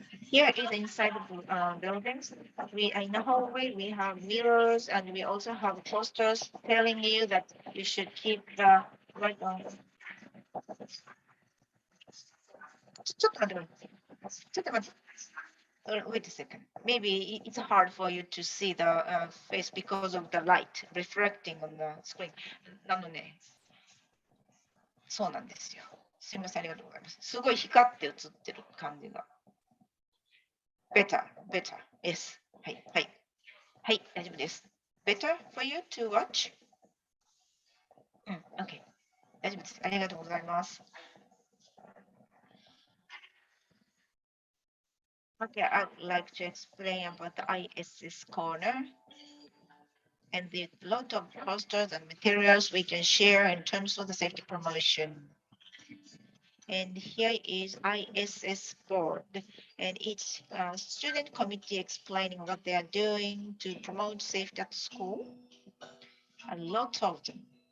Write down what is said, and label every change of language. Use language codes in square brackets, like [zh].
[en] Here is inside the buildings. We in the hallway we have mirrors, and we also have posters telling you that you should keep the right on. [ja] ちょっと待って。ちょっと待って。 [en] Wait a second. Maybe it's hard for you to see the face because of the light reflecting on the screen. [ja] なのね。そうなんですよ。すみません、ありがとうございます。すごい光って映ってる感じが。 [en] Better. Yes. [ja] はい、大丈夫です。 [en] Better for you to watch? OK。 [ja] 大丈夫です。ありがとうございます。 [en] Okay, I'd like to explain about the ISS corner. And the lot of posters and materials we can share in terms of the safety promotion. And here is ISS board, and each student committee explaining what they are doing to promote safety at school. A lot of them.